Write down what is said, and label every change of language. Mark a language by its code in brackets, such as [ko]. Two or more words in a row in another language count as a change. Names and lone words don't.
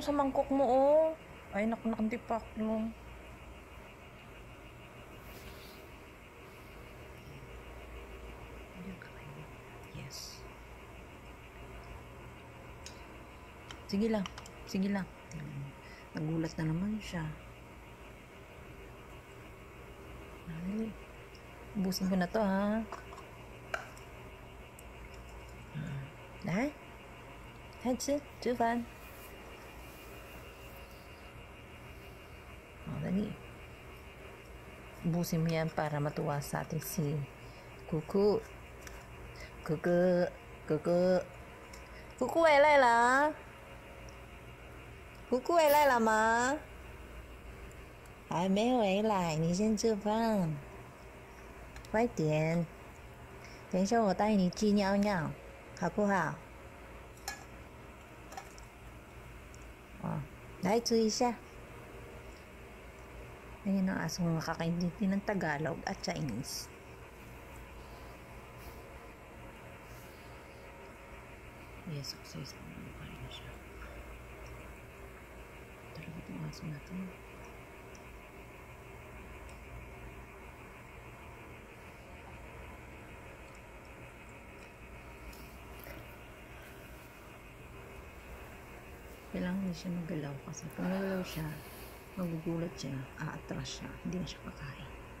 [tl] Sa mangkok mo, oh. Ay, naku, nakantipak mo. Yes. Sige lang. Sige lang. Nagulat na naman siya. Ay, ubusin ko na to, ha? Đấy. [zh] 开吃，吃饭。 [tl] O, dali. Ubusin mo yan para matuwa sa ating si Kuku. [zh] Kuku. Kuku. Kuku 回来了。Kuku 回来了吗？还没回来，你先吃饭。快点。等一下我带你去尿尿，好不好？哦，来吃一下。 [tl] Ayan ang asong makakaintindi ng Tagalog at Chinese. Yes, exercise na naman na siya. Talaga itong aso na ito. Kailangan hindi siya magalaw kasi kung nagalaw siya, magugulat siya, aatras siya, hindi na siya kakain.